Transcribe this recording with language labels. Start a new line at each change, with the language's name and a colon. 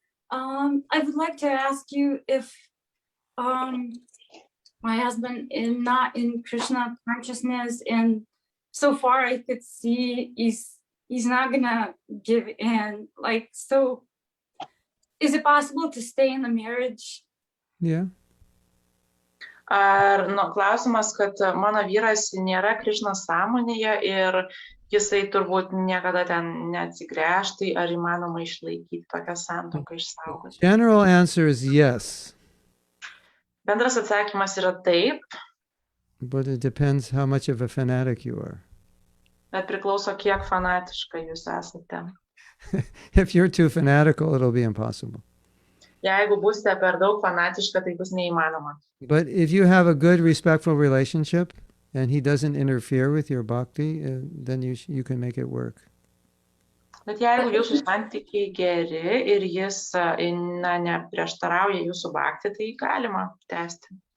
English: I would like to ask you if my husband is not in Krishna consciousness, and so far I could see is he's not gonna give in. Like, so is it possible to stay in the marriage? Yeah.
Lithuanian: Ar klausimas, kad mano vyras nėra Krišnos sąmonėje ir jisai turbūt niekada ten neatsigręš, tai ar įmanoma išlaikyti tokią santuoką, išsaugoti?
English: General answer is yes.
Lithuanian: Bendras atsakymas yra taip,
English: But it depends how much of a fanatic you are.
Lithuanian: bet priklauso, kiek fanatiška jūs esate.
English: If you're too fanatical, it'll be impossible.
Lithuanian: Jeigu būsite per daug fanatiška, tai bus neįmanoma.
English: But if you have a good, respectful relationship and he doesn't interfere with your bhakti, then you can make it work.
Lithuanian: Bet jeigu jūsų santykiai geri ir jis neprieštarauja jūsų bhakti, tai galima tęsti.